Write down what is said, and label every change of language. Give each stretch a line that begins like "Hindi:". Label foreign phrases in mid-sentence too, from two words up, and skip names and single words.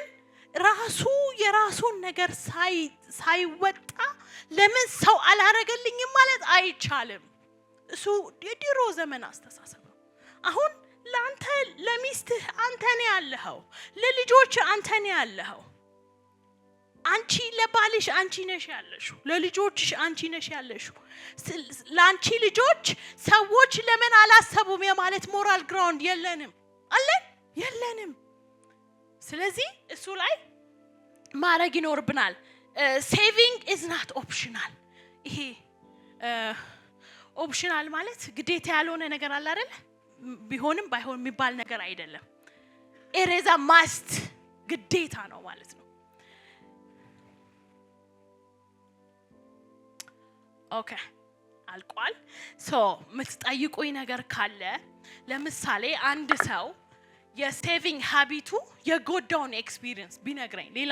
Amharic: ራሱ የራሱን ነገር ሳይወጣ ለምን ሰው አላረገልኝም ማለት አይቻልም እሱ የድሮ ዘመን አስተሳሰብ ነው አሁን ላንተ ለሚስትህ አንተ ነህ ያለኸው ለልጆች አንተ ነህ ያለኸው አንቺ ለባልሽ አንቺ ነሽ ያለሽው ለልጆችሽ አንቺ ነሽ ያለሽው ላንቺ ልጆች ሰዎች ለምን አላሰቡም የማለት
English: moral ground
Amharic: የለንም ስለዚህ እሱ ላይ ማረግ ይኖርብናል
English: saving is not optional
Amharic: ይሄ ኦፕሽናል ማለት ግዴታ ያልሆነ ነገር አለ አይደል ቢሆንም ባይሆን የሚባል ነገር አይደለም
English: it is a must
Amharic: ግዴታ ነው ማለት ነው ኦኬ አልቋል ምትጠይቁኝ ነገር ካለ ለምሳሌ አንድ ሰው የሴቪንግ ሃቢቱ የጎዳውን ኤክስፒሪየንስ ቢነግረኝ ሌላ